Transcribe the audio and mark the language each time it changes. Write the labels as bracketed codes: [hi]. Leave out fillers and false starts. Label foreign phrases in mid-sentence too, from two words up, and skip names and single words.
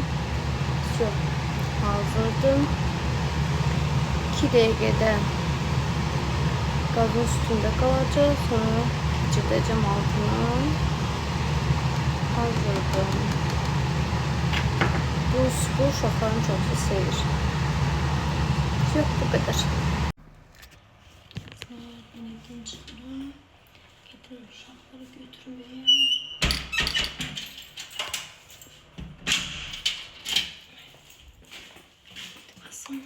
[az] Çok hazırdır. 2 dəqiqədə gazın üstündə qalacaq. Sonra keçirdəcəm altına. Hazırdır. Bu uşaqların çoxu sevir. [tr] Yok, bu kadar. Yemekten çıktım. Getir uşaqları götürmeye. Basın.